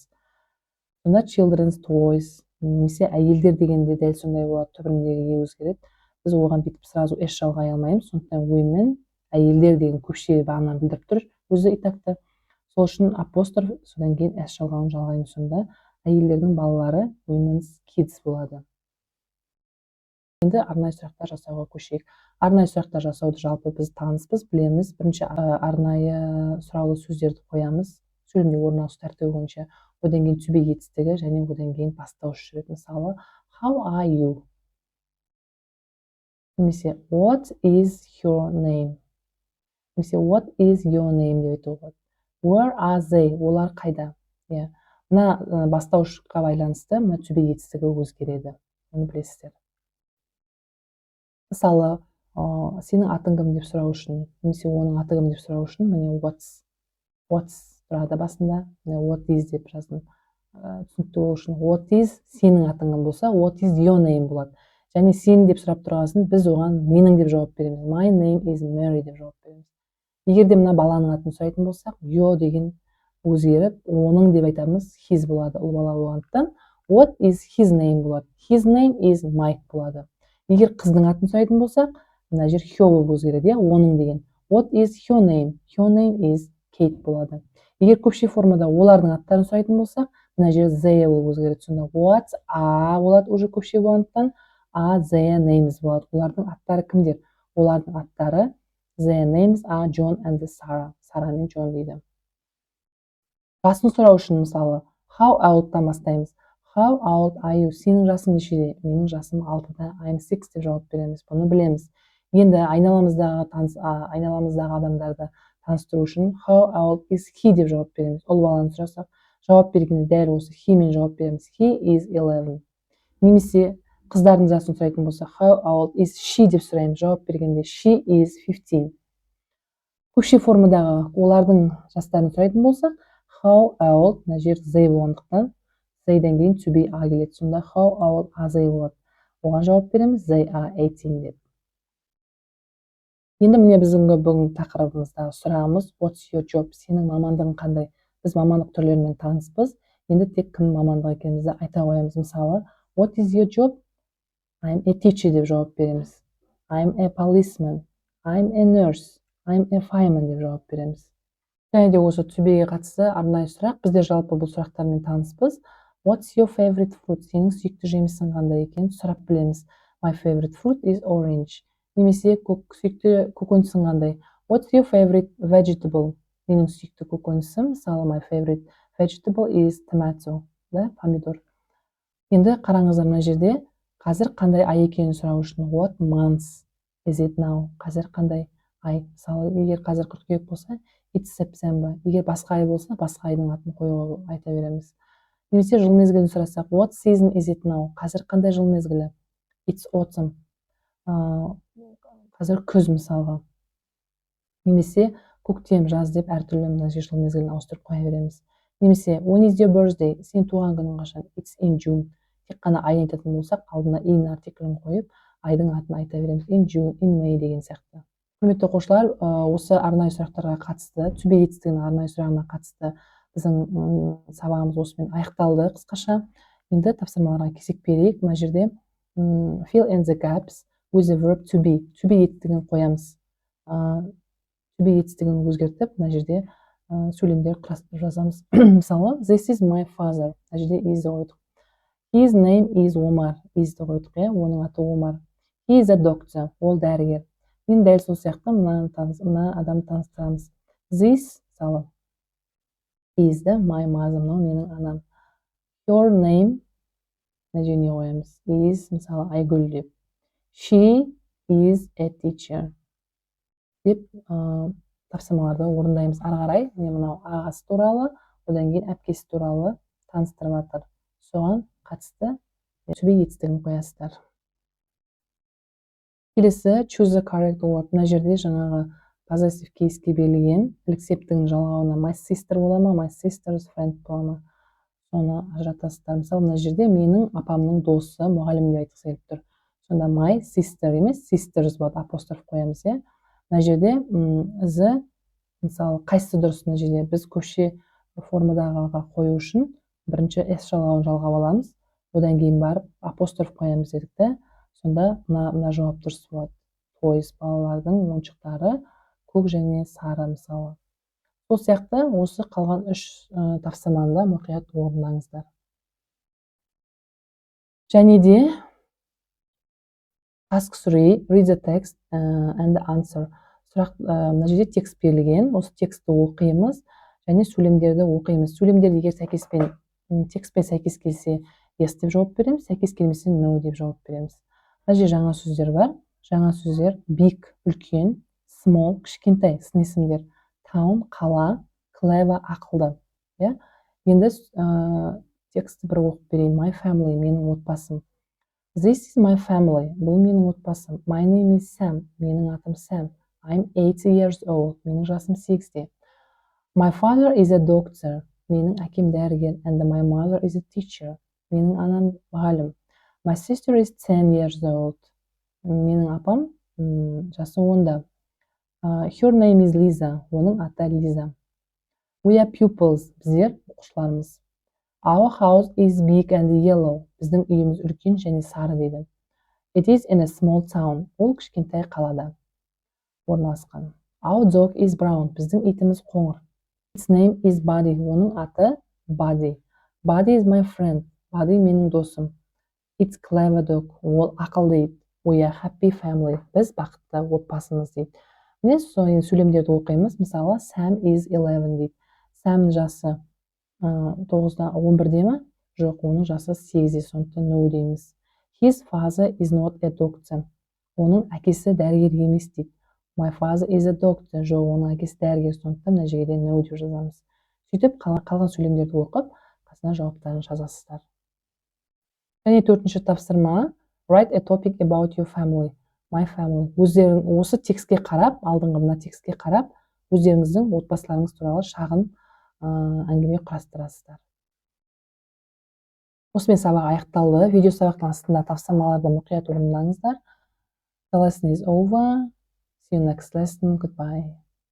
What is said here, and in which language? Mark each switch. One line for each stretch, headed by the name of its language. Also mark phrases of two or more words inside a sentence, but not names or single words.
Kazakh: Сонда
English: children's toys,
Kazakh: немесе әйелдер дегенде дәл сондай болады, түбіріндегі е өзгереді. Біз оған бүйтіп сразу s жалғай алмаймыз, сондықтан women, әйелдер деген көпше бағананы білдіріп тұр өзі итакты. Сол үшін апостроф, содан кейін s жалғауын жалғаймыз. Сонда әйелдердің балалары
English: women's kids
Kazakh: болады. Енді арнайы сұрақтар жасауға көшейік. Арнайы сұрақтар жасауды жалпы біз таныспыз, білеміз. Бірінші арнайы сұраулы сөздерді қоямыз, сөйлемде орналасу тәртібі бойынша. Одан кейін
English: to be
Kazakh: етістігі және одан кейін бастауыш жүреді. Мысалы,
English: how are you? Немесе what is your name?
Kazakh: Немесе
English: what is your name
Kazakh: деп айтуға болады.
English: Where are they?
Kazakh: Олар қайда? Мына бастауышқа байланысты мына to be етістігі өзгереді. Оны білесіздер. Мысалы, сенің атың кім деп сұрау үшін, немесе оның аты кім деп сұрау үшін, міне what's тұрады басында,
English: what is
Kazakh: деп жаздым. Түсінікті болу үшін
English: what is
Kazakh: сенің атың кім болса,
English: what is your name болады.
Kazakh: Және сен деп сұрап тұрғасын, біз оған менің деп жауап береміз.
English: My name is Mary деп жауап береміз.
Kazakh: Егер де мына баланың атын сұрайтын болсақ, your деген өзгеріп, оның деп айтамыз, his болады, ұл бала болғандықтан.
English: What is his name болады. His name is Mike болады.
Kazakh: Егер қыздың атын сұрайтын болсақ, мына жер her болып өзгереді, оның деген.
English: What is her name? Her name is Kate болады.
Kazakh: Егер көпше формада олардың аттарын сұрайтын болсақ, мына жер they болып өзгереді. Сонда
English: what are
Kazakh: болады уже көпше болғандықтан,
English: are their names болады.
Kazakh: Олардың аттары кімдер? Олардың аттары
English: their names are John and Sarah.
Kazakh: Сара мен Джон дейді. Жасын сұрау үшін мысалы,
English: how old'тан
Kazakh: бастаймыз.
English: How old are you?
Kazakh: Сенің жасың нешеде? Менің жасым 6-да.
English: I'm 6
Kazakh: деп жауап береміз. Бұны білеміз. Енді айналамыздағы адамдарды таныстыру үшін
English: how old is he
Kazakh: деп жауап береміз. Ұл баланы сұрасақ, жауап бергенде дәл осы he мен жауап береміз.
English: He is 11.
Kazakh: Немесе қыздардың жасын сұрайтын болса,
English: how old is she деп сұраймыз.
Kazakh: Жауап бергенде
English: she is 15.
Kazakh: Көпше формадағы олардың жастарын сұрайтын болсақ,
English: how old,
Kazakh: мына жер they болғандықтан, they-ден кейін
English: to be
Kazakh: a келеді. Сонда
English: how old are they
Kazakh: болады. Оған жауап береміз,
English: they are 18 деп.
Kazakh: Енді міне біздің бүгінгі тақырыбымыздағы сұрағымыз
English: what's your job?
Kazakh: Сенің мамандығың қандай? Біз мамандық түрлерімен таныспыз. Енді тек кім мамандығы екенімізді айта қоямыз. Мысалы,
English: what is your job? I'm a teacher
Kazakh: деп жауап береміз.
English: I'm a policeman. I'm a nurse. I'm a fireman
Kazakh: деп жауап береміз. Және де осы
English: to be-
Kazakh: ге қатысты арнайы сұрақ. Біздер жалпы бұл сұрақтармен таныспыз.
English: What's your favorite fruit?
Kazakh: Сенің сүйікті жемісің қандай екенін сұрап білеміз.
English: My favorite fruit is orange.
Kazakh: Немесе сүйікті көкөнісің қандай?
English: What's your favorite vegetable?
Kazakh: Менің сүйікті көкөнісім, мысалы,
English: my favorite vegetable is tomato,
Kazakh: помидор. Енді қараңыздар мына жерде қазір қандай ай екенін сұрау үшін
English: what month is it now?
Kazakh: Қазір қандай ай? Мысалы, егер қазір қыркүйек болса,
English: it's September.
Kazakh: Егер басқа ай болса, басқа айдың атын қоюға айта береміз. Немесе жыл мезгілін сұрасақ,
English: what season is it now?
Kazakh: Қазір қандай жыл мезгілі?
English: It's autumn.
Kazakh: Қазір күз мысалға. Немесе көктем, жаз деп әртүрлі мына жыл мезгілін ауыстырып қоя береміз.
English: Немесе when is your birthday?
Kazakh: Сен туған күнің қашан?
English: It's in June.
Kazakh: Тек қана айын айтатын болсақ, алдына in артиклін қойып, айдың атын айта береміз.
English: In June, in May деген сияқты.
Kazakh: Құрметті оқушылар, осы арнайы сұрақтарға қатысты,
English: to be
Kazakh: етістігінің арнайы сұрағына қатысты біздің сабағымыз осымен аяқталды қысқаша. Енді тапсырмаларға кезек берейік. Мына жерде
English: fill in the gaps with the verb to be. To be
Kazakh: етістігін қоямыз.
English: To be
Kazakh: етістігін өзгертіп, мына жерде сөйлемдер құрастырып жазамыз. Мысалы,
English: this is my father.
Kazakh: Мына жерде is қойдық.
English: His name is Omar.
Kazakh: Is қойдық, оның аты Омар.
English: He is a doctor.
Kazakh: Ол дәрігер. Мен дәл сол сияқты мына адамды таныстырамыз.
English: This, мысалы, is my mother.
Kazakh: Менің анам.
English: Your name,
Kazakh: мына жерге не қоямыз? Is, мысалы, Айгүл деп.
English: She is a teacher.
Kazakh: Деп тапсырмаларды орындаймыз. Ары қарай, мынау ағасы туралы, одан кейін әпкесі туралы таныстырып жатыр. Соған қатысты
English: to be
Kazakh: етістігін қоясыздар.
English: Келесі choose the correct word.
Kazakh: Мына жерде жаңағы
English: possessive case'ке
Kazakh: берілген accept'тің жалғауына
English: my sister
Kazakh: бола ма,
English: my sister's friend
Kazakh: бола ма? Соны ажыратасыздар. Мысалы, мына жерде менің апамның досы, мұғалім деп айтқысы келіп тұр. Сонда
English: my sister
Kazakh: емес, sisters болады, апостроф қоямыз, иә. Мына жерде ізі, мысалы, қайсысы дұрыс мына жерде? Біз көше формадағыға қою үшін бірінші s жалғауын жалғап аламыз, одан кейін барып апостроф қоямыз дедік та. Сонда мына жауап дұрыс болады. Toys, балалардың ойыншықтары көк және сары, мысалы. Сол сияқты осы қалған 3 тапсырманы да мұқият орындаңыздар.
English: Және де Task 3, read the text and answer.
Kazakh: Сұрақ, мына жерде текст берілген, осы текстті оқимыз және сөйлемдерді оқимыз. Сөйлемдерді егер текстпен сәйкес келсе, yes деп жауап береміз, сәйкес келмесе no деп жауап береміз. Мына жерде жаңа сөздер бар. Жаңа сөздер big, үлкен, small, кішкентай, сын есімдер, town, қала, clever, ақылды. Енді текстті бір оқып берейін.
English: My family,
Kazakh: менің отбасым.
English: This is my family,
Kazakh: бұл менің отбасым.
English: My name is Sam,
Kazakh: менің атым
English: Sam. I'm 80 years old,
Kazakh: менің жасым 8-де.
English: My father is a doctor,
Kazakh: менің әкем дәрігер.
English: And my mother is a teacher,
Kazakh: менің анам мұғалім.
English: My sister is 10 years old,
Kazakh: менің апам жасы 10-да.
English: Her name is Lisa,
Kazakh: оның аты Лиза.
English: We are pupils,
Kazakh: біздер оқушылармыз.
English: Our house is big and yellow,
Kazakh: біздің үйіміз үлкен және сары дейді.
English: It is in a small town,
Kazakh: ол кішкентай қалада орналасқан.
English: Our dog is brown,
Kazakh: біздің итіміз қоңыр.
English: Its name is Buddy,
Kazakh: оның аты Buddy.
English: Buddy is my friend, Buddy
Kazakh: менің досым.
English: It's clever dog,
Kazakh: ол ақылды ит.
English: We are happy family,
Kazakh: біз бақытты отбасымыз дейді. Міне сөйлемдерді оқимыз. Мысалы,
English: Sam is 11
Kazakh: дейді. Sam жасы 11-де ме? Жоқ, оның жасы 8-де, сондықтан no дейміз.
English: His father is not a doctor,
Kazakh: оның әкесі дәрігер емес дейді.
English: My father is a doctor,
Kazakh: жоқ, оның әкесі дәрігер, сондықтан мына жерде no деп жазамыз. Сөйтіп қалған сөйлемдерді оқып, қасына жауаптарын жазасыздар. Және 4-ші тапсырма,
English: write a topic about your family, my family.
Kazakh: Өздерің осы текстке қарап, алдыңғы мына текстке қарап, өздеріңіздің отбасыларыңыз туралы шағын әңгіме құрастырасыздар. Осымен сабақ аяқталды. Видео сабақтың астында тапсырмаларды мұқият орындаңыздар.
English: The lesson is over. See you next lesson. Goodbye.